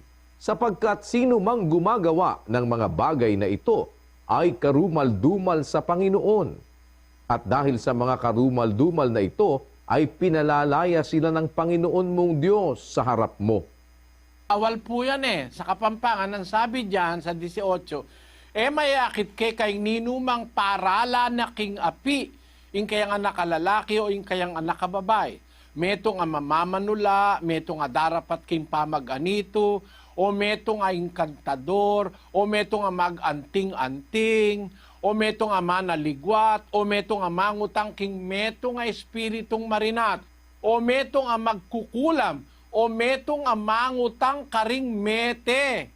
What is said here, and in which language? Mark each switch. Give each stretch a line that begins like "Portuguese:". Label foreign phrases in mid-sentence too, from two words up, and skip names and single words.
Filipino: Sapagkat sino mang gumagawa ng mga bagay na ito, ay karumal-dumal sa Panginoon. At dahil sa mga karumal-dumal na ito, ay pinalalaya sila ng Panginoon mong Diyos sa harap mo.
Pampanga: Awal po yan eh.
Filipino: Sa Kapampangan, ang sabi diyan sa 18,
Pampanga: mayakit kay ninumang parala na king api, ing kayang anak kalalaki o ing kayang anak kababay. Metong ang mamamanula, metong nga darapat king pamag-anito, o metong nga inkantador, o metong nga mag-anting-anting, o metong nga manaligwat, o metong nga mangutang king metong nga espiritong marinat, o metong nga magkukulam, o metong nga mangutang karing mete.